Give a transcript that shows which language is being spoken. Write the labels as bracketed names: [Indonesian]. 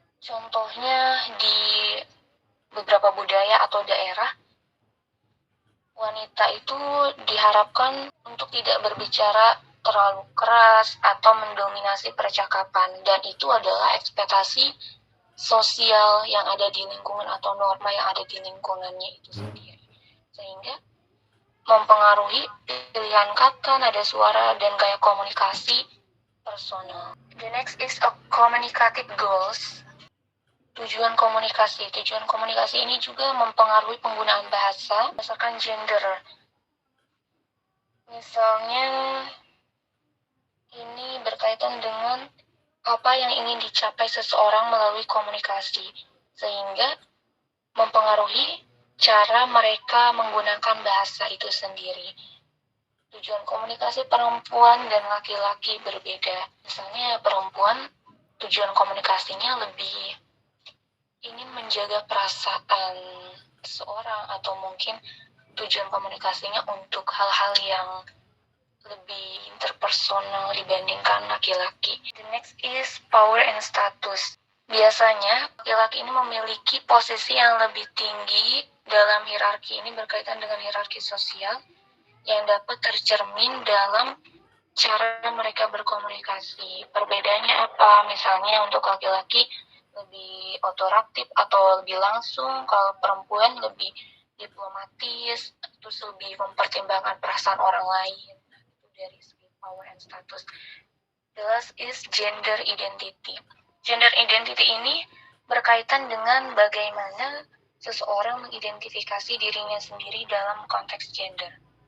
[Indonesian] Contohnya di beberapa budaya atau daerah, wanita itu diharapkan untuk tidak berbicara terlalu keras atau mendominasi percakapan, dan itu adalah ekspektasi sosial yang ada di lingkungan atau norma yang ada di lingkungannya itu sendiri, sehingga mempengaruhi pilihan kata, nada suara, dan gaya komunikasi personal. [English] The next is a communicative goals. [Indonesian] Tujuan komunikasi ini juga mempengaruhi penggunaan bahasa berdasarkan gender. Misalnya, ini berkaitan dengan apa yang ingin dicapai seseorang melalui komunikasi, sehingga mempengaruhi cara mereka menggunakan bahasa itu sendiri. Tujuan komunikasi perempuan dan laki-laki berbeda. Misalnya perempuan tujuan komunikasinya lebih ingin menjaga perasaan seseorang, atau mungkin tujuan komunikasinya untuk hal-hal yang lebih interpersonal dibandingkan laki-laki. [English] The next is power and status. [Indonesian] Biasanya laki-laki ini memiliki posisi yang lebih tinggi dalam hierarki. Ini berkaitan dengan hierarki sosial yang dapat tercermin dalam cara mereka berkomunikasi. Perbedaannya apa? Misalnya untuk laki-laki lebih otoratif atau lebih langsung, kalau perempuan lebih diplomatis, terus lebih mempertimbangkan perasaan orang lain. Itu dari segi [English] power and status. The last is gender identity. [Indonesian] Gender identity ini berkaitan dengan bagaimana seseorang mengidentifikasi dirinya sendiri dalam konteks gender.